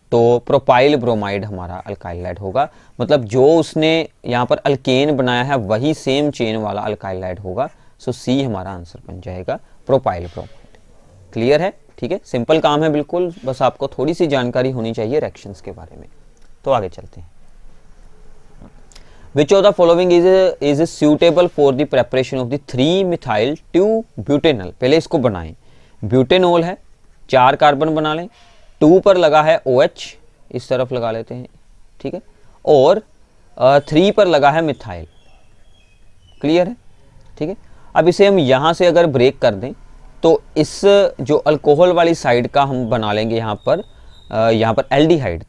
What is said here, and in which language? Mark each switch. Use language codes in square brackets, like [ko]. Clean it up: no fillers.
[hi] तो propyl bromide हमारा alkyl halide होगा, मतलब जो उसने यहाँ पर अल्केन बनाया है वही सेम चेन वाला अल्काइल हैलाइड होगा। सो C हमारा आंसर बन जाएगा प्रोपाइल ब्रोमाइड। क्लियर है, ठीक है, सिंपल काम है बिल्कुल, बस आपको थोड़ी सी जानकारी होनी चाहिए रिएक्शंस के बारे में। तो आगे चलते हैं। [en] Which of the following is suitable for the preparation of the 3-methyl 2-butanol? [hi] पहले इसको बनाएं, ब्यूटेनॉल है, 4 कार्बन बना लें, 2 पर लगा है OH, इस तरफ लगा लेते हैं, ठीक है, और 3 पर लगा है मिथाइल। क्लियर है, ठीक है। अब इसे हम यहाँ से अगर ब्रेक कर दें तो इस जो अल्कोहल वाली साइड का हम बना लेंगे यहाँ पर एल्डिहाइड।